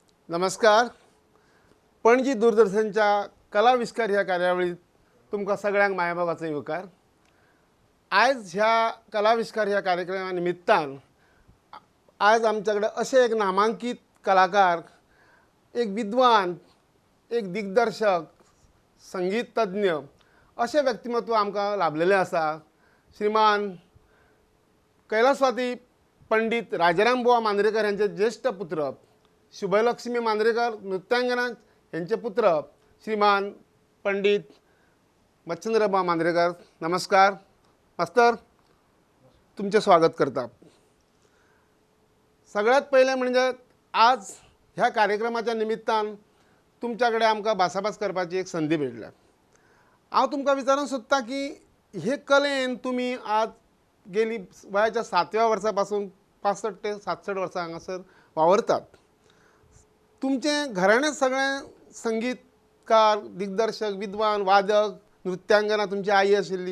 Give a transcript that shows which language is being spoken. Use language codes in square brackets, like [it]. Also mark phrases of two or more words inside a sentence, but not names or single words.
[kok] नमस्कार. पणजी दूरदर्शनच्या कलाविष्कार ह्या कार्यावळीत तुमकां सगळ्यांक मायबाबाचो येवकार. आज ह्या कलाविष्कार ह्या कार्यक्रमा निमित्तान आज आमच्याकडे असे एक नामांकित कलाकार, एक विद्वान, एक दिग्दर्शक, संगीत तज्ञ असे व्यक्तिमत्व आमकां लाभलेले आसा. [mr] श्रीमान कैलासवासी पंडित राजाराम बुवा मांद्रेकर यांचे ज्येष्ठ पुत्र शुभलक्ष्मी मांद्रेकर नृत्यांगना यांचे पुत्र श्रीमान पंडित मच्छिंद्रबा मांद्रेकर. [kok] नमस्कार मास्तर, तुमचे स्वागत करता. सगळ्यात पहिले म्हणजे आज ह्या कार्यक्रमाच्या निमित्तान तुमच्याकडे आमकां भासाभास करपाची एक संधी मेळ्ळ्या. हांव तुमकां विचारूंक सोदतां की हे कलेन तुमी आज गेली वयाच्या 7व्या वर्सापासून 65 ते 67 वर्सां हांगासर वावरतात. तुमचें घराणें सगळें संगीतकार, दिग्दर्शक, विद्वान, वादक, नृत्यांगना तुमची आई आशिल्ली.